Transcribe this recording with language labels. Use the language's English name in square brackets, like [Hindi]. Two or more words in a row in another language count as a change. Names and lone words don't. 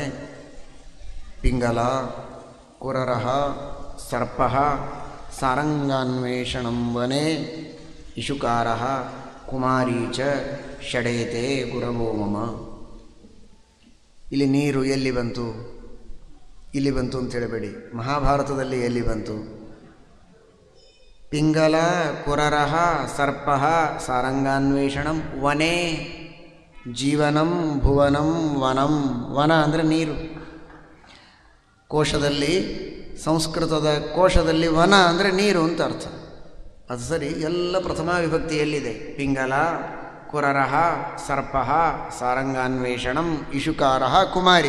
[Sanskrit] ಪಿಂಗಲ ಕುರರಃ ಸರ್ಪಃ ಸಾರಂಗಾನ್ವೇಷಣಂ ವನೆ ಇಶುಕಾರಃ ಕುಮಾರೀ ಚ ಷಡೇತೆ ಗುರವೋ ಮಮ. [Kannada] ಇಲ್ಲಿ ನೀರು ಎಲ್ಲಿ ಬಂತು, ಇಲ್ಲಿ ಬಂತು ಅಂತ ಹೇಳಬೇಡಿ, ಮಹಾಭಾರತದಲ್ಲಿ ಎಲ್ಲಿ ಬಂತು? [Sanskrit] ಪಿಂಗಲ ಕುರರಃ ಸರ್ಪಃ ಸಾರಂಗಾನ್ವೇಷಣಂ ವನೆ, ಜೀವನಂ ಭುವನಂ ವನಂ. [Kannada] ವನ ಅಂದರೆ ನೀರು. ಕೋಶದಲ್ಲಿ, ಸಂಸ್ಕೃತದ ಕೋಶದಲ್ಲಿ ವನ ಅಂದರೆ ನೀರು ಅಂತ ಅರ್ಥ. ಅದು ಸರಿ, ಎಲ್ಲ ಪ್ರಥಮ ವಿಭಕ್ತಿಯಲ್ಲಿದೆ. [Sanskrit] ಪಿಂಗಲ ಕುರರಃ ಸರ್ಪಃ ಸಾರಂಗಾನ್ವೇಷಣಂ ಇಶುಕಾರಃ ಕುಮಾರಿ.